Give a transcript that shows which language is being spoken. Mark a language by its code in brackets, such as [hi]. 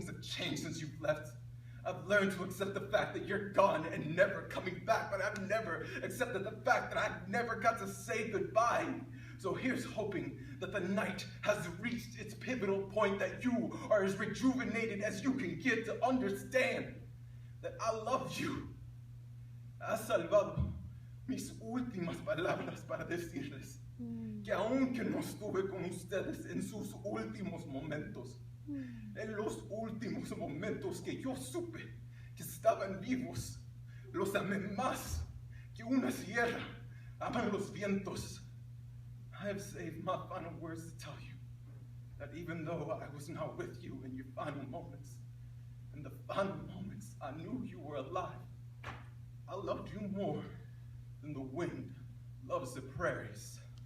[en] Things have changed since you've left. I've learned to accept the fact that you're gone and never coming back, but I've never accepted the fact that I've never got to say goodbye. So here's hoping that the night has reached its pivotal point, that you are as rejuvenated as you can get to understand that I love you. [es] Has salvado mis últimas palabras para decirles que aunque no estuve con ustedes en sus últimos momentos, en los últimos momentos que yo supe que estaban vivos, los amé más que una sierra aman los vientos. [en] I have saved my final words to tell you that even though I was not with you in your final moments, in the final moments I knew you were alive, I loved you more than the wind loves the prairies.